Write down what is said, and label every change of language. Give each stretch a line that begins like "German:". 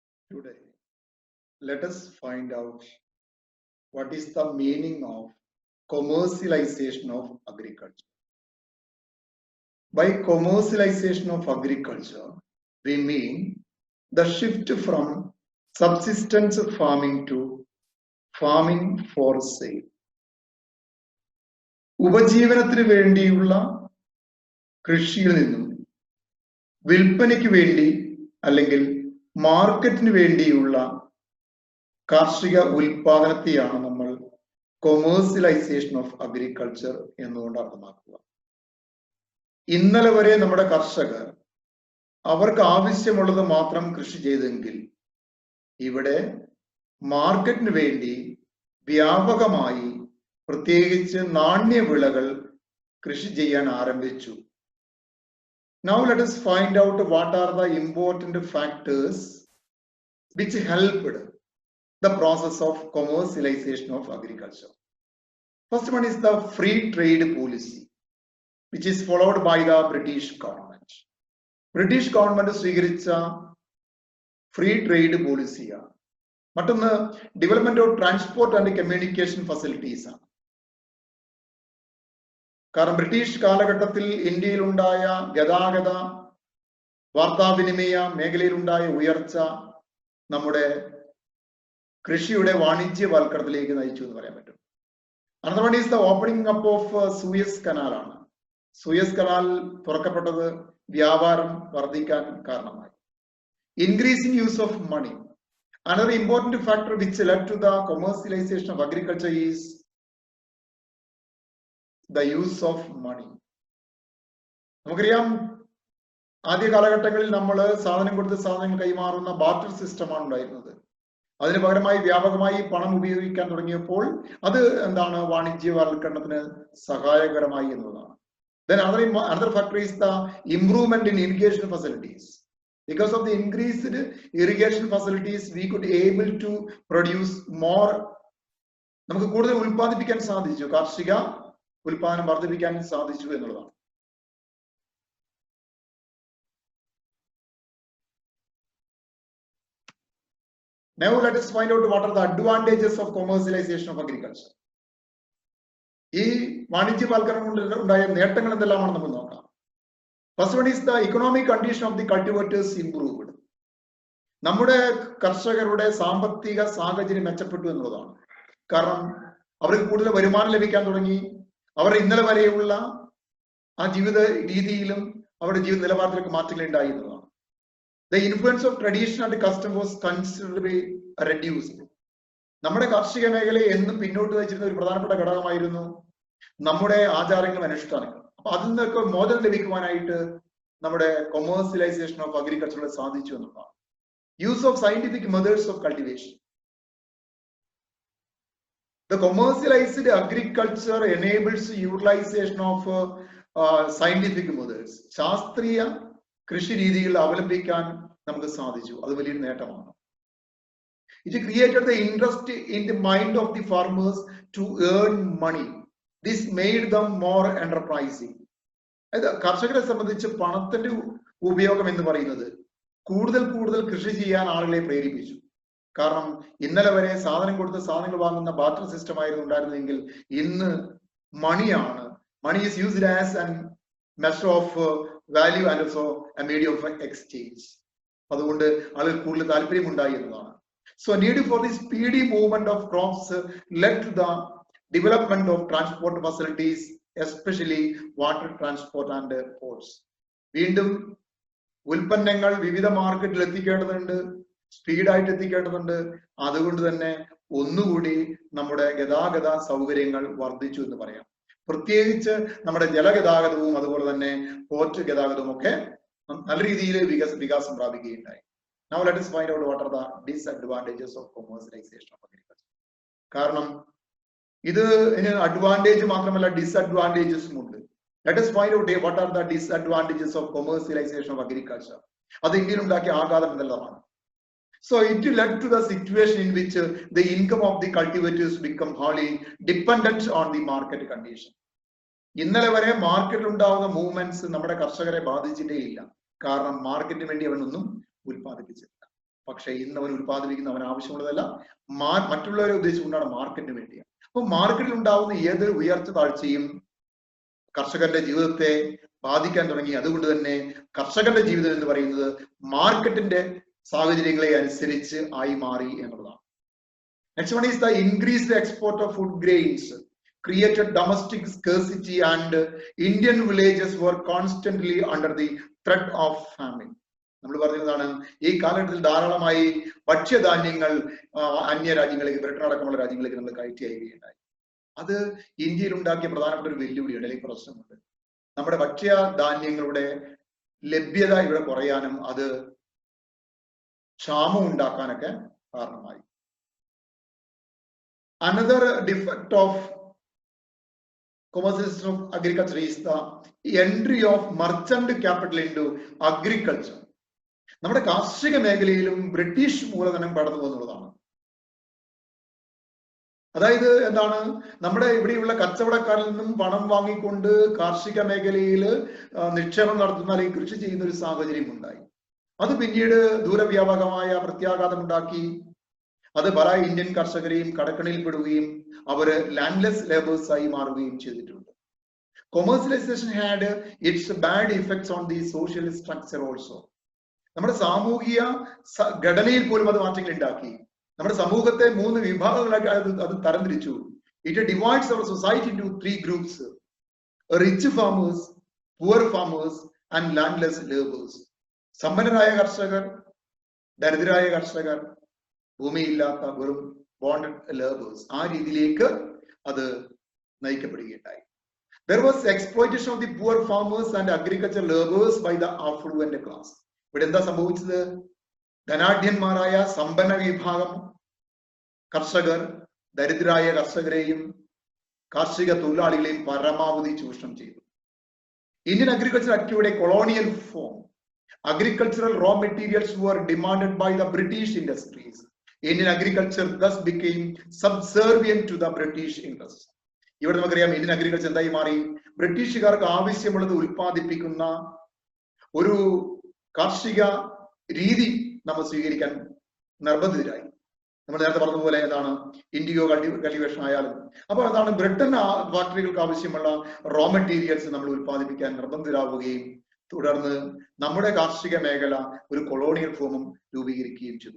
English: Today, let us find out what is the meaning of commercialization of agriculture. By commercialization of agriculture, we mean the shift from subsistence farming to farming for sale.
Malayalam: ഉപജീവനത്തിന് വേണ്ടിയുള്ള കൃഷിയിൽ നിന്നും വിൽപ്പനയ്ക്ക് വേണ്ടി അല്ലെങ്കിൽ മാർക്കറ്റിന് വേണ്ടിയുള്ള കാർഷിക ഉൽപാദനത്തെയാണ് നമ്മൾ commercialisation of agriculture എന്നുകൊണ്ട് അർത്ഥമാക്കുക. ഇന്നലെ വരെ നമ്മുടെ കർഷകർ അവർക്ക് ആവശ്യമുള്ളത് മാത്രം കൃഷി ചെയ്തെങ്കിൽ ഇവിടെ മാർക്കറ്റിന് വേണ്ടി വ്യാപകമായി പ്രത്യേകിച്ച് നാണ്യവിളകൾ കൃഷി ചെയ്യാൻ ആരംഭിച്ചു.
English: Now let us find out what are the important factors which helped the process of commercialization of agriculture. First one is the free trade policy, which is followed by the British government.
Malayalam: British government സ്വീകരിച്ച free trade പോളിസിയാണ്.
English: മറ്റൊന്ന് development of transport and communication facilities ആണ്.
Malayalam: കാരണം British കാലഘട്ടത്തിൽ ഇന്ത്യയിലുണ്ടായ ഗതാഗത വാർത്താവിനിമയ മേഖലയിലുണ്ടായ ഉയർച്ച നമ്മുടെ കൃഷിയുടെ വാണിജ്യവൽക്കരണത്തിലേക്ക് നയിച്ചു എന്ന് പറയാൻ പറ്റും.
English: Another one is the opening up of Suez Canal ആണ്.
Malayalam: സൂയസ് കനാൽ തുറക്കപ്പെട്ടത് വ്യാപാരം വർദ്ധിക്കാൻ കാരണമായി.
English: Increasing use of money. Another important factor which led to the commercialization of agriculture is the use of money.
Malayalam: നമുക്കറിയാം ആദ്യ കാലഘട്ടങ്ങളിൽ നമ്മൾ സാധനം കൊടുത്ത് സാധനങ്ങൾ കൈമാറുന്ന ബാർട്ടർ സിസ്റ്റമാണ് ഉണ്ടായിരുന്നത്. അതിന് പകരമായി വ്യാപകമായി പണം ഉപയോഗിക്കാൻ തുടങ്ങിയപ്പോൾ അത് എന്താണ് വാണിജ്യവൽക്കരണത്തിന് സഹായകരമായി എന്നതാണ്.
English: Then another factor is the improvement in irrigation facilities. Because of the increased irrigation facilities, we could able to produce more.
Malayalam: നമുക്ക് കൂടുതൽ ഉൽപ്പാദിപ്പിക്കാൻ സാധിച്ചു, കാർഷിക ഉൽപാദനം വർദ്ധിപ്പിക്കാൻ സാധിച്ചു എന്നുള്ളതാണ്.
English: Now let us find out what are the advantages of commercialization of agriculture.
Malayalam: ഈ വാണിജ്യവൽക്കരണം കൊണ്ട് ഉണ്ടായ നേട്ടങ്ങൾ എന്തെല്ലാമാണ് നമ്മൾ നോക്കാം.
English: First one is the economic condition of the cultivators improved.
Malayalam: നമ്മുടെ കർഷകരുടെ സാമ്പത്തിക സാഹചര്യം മെച്ചപ്പെട്ടു എന്നുള്ളതാണ്. കാരണം അവർക്ക് കൂടുതൽ വരുമാനം ലഭിക്കാൻ തുടങ്ങി. അവർ ഇന്നലെ വരെയുള്ള ആ ജീവിത രീതിയിലും അവരുടെ ജീവിത നിലവാരത്തിലേക്ക് മാറ്റങ്ങൾ ഉണ്ടായി എന്നതാണ്.
English: The influence of tradition and custom was considerably reduced.
Malayalam: നമ്മുടെ കാർഷിക മേഖലയെ എന്നും പിന്നോട്ട് നയിച്ചിരുന്ന ഒരു പ്രധാനപ്പെട്ട ഘടകമായിരുന്നു നമ്മുടെ ആചാരങ്ങളും അനുഷ്ഠാനങ്ങളും. അപ്പൊ അതിൽ നിന്നൊക്കെ മോചനം ലഭിക്കുവാനായിട്ട് നമ്മുടെ കൊമേഴ്സ്യലൈസേഷൻ ഓഫ് അഗ്രികൾച്ചറിൽ സാധിച്ചു എന്നുള്ളതാണ്.
English: Use of scientific methods of cultivation. The commercialized agriculture enables utilization of scientific methods.
Malayalam: ശാസ്ത്രീയ കൃഷി രീതികൾ അവലംബിക്കാൻ നമുക്ക് സാധിച്ചു. അത് വലിയൊരു നേട്ടമാണ്.
English: It created the interest in the mind of the farmers to earn money. This made them more enterprising.
Malayalam: കർഷകരെ സംബന്ധിച്ച് പണത്തിന്റെ ഉപയോഗം എന്ന് പറയുന്നത് കൂടുതൽ കൂടുതൽ കൃഷി ചെയ്യാൻ ആളുകളെ പ്രേരിപ്പിച്ചു. കാരണം ഇന്നലെ വരെ സാധനം കൊടുത്ത് സാധനങ്ങൾ വാങ്ങുന്ന ബാർട്ടർ സിസ്റ്റം ആയിരുന്നു ഉണ്ടായിരുന്നെങ്കിൽ ഇന്ന് മണിയാണ്.
English: Money is used as an measure of value and also a medium of exchange.
Malayalam: അതുകൊണ്ട് ആളുകൾ കൂടുതൽ താല്പര്യം ഉണ്ടായി എന്നതാണ്.
English: So need for the speedy movement of crops led to the development of transport facilities, especially water transport and ports.
Malayalam: വീണ്ടും ഉൽപ്പന്നങ്ങൾ വിവിധ മാർക്കറ്റിൽ എത്തിക്കേണ്ടതുണ്ട്, സ്പീഡായിട്ട് എത്തിക്കേണ്ടതുണ്ട്. അതുകൊണ്ട് തന്നെ ഒന്നുകൂടി നമ്മുടെ ഗതാഗത സൗകര്യങ്ങൾ വർദ്ധിച്ചു എന്ന് പറയാം. പ്രത്യേകിച്ച് നമ്മുടെ ജലഗതാഗതവും അതുപോലെ തന്നെ പോർട്ട് ഗതാഗതവും ഒക്കെ നല്ല രീതിയിൽ വികാസം പ്രാപിക്കുകയുണ്ടായി.
English: Now let us find out what are the disadvantages of commercialization of agriculture.
Malayalam: കാരണം ഇതിന് അഡ്വാൻറ്റേജ് മാത്രമല്ല ഡിസഡ്വാൻറ്റേജസും ഉണ്ട്.
English: Let us find out what are the disadvantages of commercialization of agriculture.
Malayalam: അത് ഇന്ത്യയിൽ ഉണ്ടാക്കിയ ആഘാതം എന്തെല്ലാമാണ്.
English: So it led to the situation in which the income of the cultivators become wholly dependent on the market condition.
Malayalam: ഇന്നലെ വരെ മാർക്കറ്റിൽ ഉണ്ടാവുന്ന movements നമ്മുടെ കർഷകരെ ബാധിച്ചിട്ടേ ഇല്ല. കാരണം മാർക്കറ്റിന് വേണ്ടി അവനൊന്നും ഉൽപ്പാദിപ്പിച്ചില്ല. പക്ഷെ പക്ഷെ ഇന്ന് അവൻ ഉൽപ്പാദിപ്പിക്കുന്ന അവൻ ആവശ്യമുള്ളതല്ല, മറ്റുള്ളവരെ ഉദ്ദേശിച്ചുകൊണ്ടാണ്, മാർക്കറ്റിന് വേണ്ടിയാണ്. അപ്പൊ മാർക്കറ്റിൽ ഉണ്ടാവുന്ന ഏതൊരു ഉയർച്ച താഴ്ചയും കർഷകന്റെ ജീവിതത്തെ ബാധിക്കാൻ തുടങ്ങി. അതുകൊണ്ട് തന്നെ കർഷകന്റെ ജീവിതം എന്ന് പറയുന്നത് മാർക്കറ്റിന്റെ സാഹചര്യങ്ങളെ അനുസരിച്ച് ആയി മാറി എന്നുള്ളതാണ്.
English: Next one is the increased export of food grains created domestic scarcity and Indian villages were constantly under the threat of famine.
Malayalam: നമ്മൾ പറഞ്ഞതാണ് ഈ കാലഘട്ടത്തിൽ ധാരാളമായി ഭക്ഷ്യധാന്യങ്ങൾ അന്യ രാജ്യങ്ങളിലേക്ക്, ബ്രിട്ടൻ അടക്കമുള്ള രാജ്യങ്ങളിലേക്ക് നമ്മൾ കയറ്റി അയക്കുകയുണ്ടായി. അത് ഇന്ത്യയിൽ ഉണ്ടാക്കിയ പ്രധാനപ്പെട്ട ഒരു വെല്ലുവിളിയാണ്, അല്ലെങ്കിൽ പ്രശ്നമുണ്ട്. നമ്മുടെ ഭക്ഷ്യധാന്യങ്ങളുടെ ലഭ്യത ഇവിടെ കുറയാനും അത് ക്ഷാമം ഉണ്ടാക്കാനൊക്കെ കാരണമായി.
English: Another defect of commercialization of agriculture is the entry of merchant capital into agriculture.
Malayalam: നമ്മുടെ കാർഷിക മേഖലയിലും ബ്രിട്ടീഷ് മൂലധനം കടന്നു പോകുന്നതാണ്. അതായത് എന്താണ്, നമ്മുടെ ഇവിടെയുള്ള കച്ചവടക്കാരിൽ നിന്നും പണം വാങ്ങിക്കൊണ്ട് കാർഷിക മേഖലയിൽ നിക്ഷേപം നടത്തുന്ന അല്ലെങ്കിൽ കൃഷി ചെയ്യുന്ന ഒരു സാഹചര്യം ഉണ്ടായി. അത് പിന്നീട് ദൂരവ്യാപകമായ പ്രത്യാഘാതം ഉണ്ടാക്കി. അത് പല ഇന്ത്യൻ കർഷകരെയും കടക്കണിയിൽപ്പെടുകയും അവര് ലാൻഡ്ലെസ് ലേബേഴ്സ് ആയി മാറുകയും ചെയ്തിട്ടുണ്ട്.
English: Commercialisation had its bad effects on the social structure also.
Malayalam: നമ്മുടെ സാമൂഹിക ഘടനയിൽ പോലും അത് മാറ്റങ്ങൾ ഉണ്ടാക്കി. നമ്മുടെ സമൂഹത്തെ 3 വിഭാഗങ്ങളാക്കി അത് തരംതിരിച്ചു.
English: It divides our society into 3 groups: rich farmers, poor farmers and landless labours.
Malayalam: സമ്പന്നരായ കർഷകർ, ദരിദ്രരായ കർഷകർ, ഭൂമിയില്ലാത്ത വെറും ബോണ്ടഡ് ലേബേഴ്സ്. ആ രീതിയിലേക്ക് അത് നയിക്കപ്പെടുകയുണ്ടായി.
English: There was exploitation of the poor farmers and agricultural laborers by the affluent class.
Malayalam: ഇവിടെ എന്താ സംഭവിച്ചത്? ധനാഢ്യന്മാരായ സമ്പന്ന വിഭാഗം കർഷകർ ദരിദ്രരായ കർഷകരെയും കാർഷിക തൊഴിലാളികളെയും പരമാവധി ചൂഷണം ചെയ്തു.
English: Indian agriculture activity colonial form. Agricultural raw materials were demanded by the British industries. Indian agriculture thus became subservient to the British interests.
Malayalam: ഇവിടെ നമുക്കറിയാം ഇന്ത്യൻ അഗ്രികൾച്ചർ എന്തായി മാറി? ബ്രിട്ടീഷുകാർക്ക് ആവശ്യമുള്ളത് ഉൽപ്പാദിപ്പിക്കുന്ന ഒരു കാർഷിക രീതി നമ്മൾ സ്വീകരിക്കാൻ നിർബന്ധിതരായി. നമ്മൾ നേരത്തെ പറഞ്ഞതുപോലെ എന്താണ്, ഇൻഡിഗോ കൾട്ടിവേഷൻ ആയാലും. അപ്പോൾ എന്താണ്, ബ്രിട്ടൻ ഫാക്ടറികൾക്ക് ആവശ്യമുള്ള റോ മെറ്റീരിയൽസ് നമ്മൾ ഉൽപ്പാദിപ്പിക്കാൻ നിർബന്ധിതരാവുകയും തുടർന്ന് നമ്മുടെ കാർഷിക മേഖല ഒരു കൊളോണിയൽ ഫോമും രൂപീകരിക്കുകയും ചെയ്തു.